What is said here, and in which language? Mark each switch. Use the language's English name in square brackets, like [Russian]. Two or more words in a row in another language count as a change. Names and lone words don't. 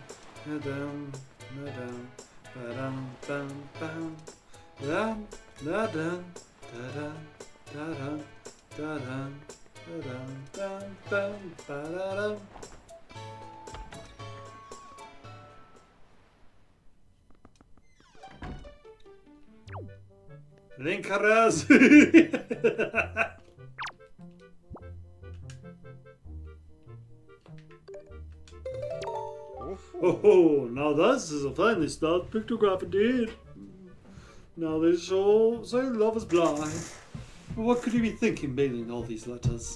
[English] ba-dum, ba-dum, ba-dum, bum, bum, dum, da-dum, da-dum, da-dum, da-dum, da-dum, bum, bum, ba-da-dum. Linkaras! Oh, now this is a finely styled pictograph indeed. Now they show say love is blind. But what could he be thinking mailing all these letters?